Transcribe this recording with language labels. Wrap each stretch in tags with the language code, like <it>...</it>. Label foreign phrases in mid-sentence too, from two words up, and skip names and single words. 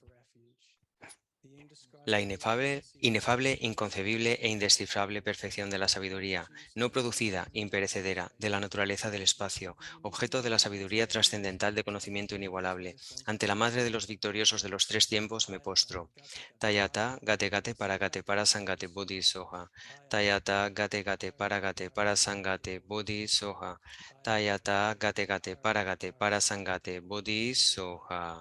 <es>La inefable, inconcebible e indescifrable perfección de la sabiduría, no producida, imperecedera, de la naturaleza del espacio, objeto de la sabiduría trascendental de conocimiento inigualable. Ante la madre de los victoriosos de los tres tiempos me postro.</es> <sa>Tayata, gate gate para sangate buddhi soha. Tayata, gate para sangate buddhi soha. Tayata, gate para sangate buddhi soha.</sa>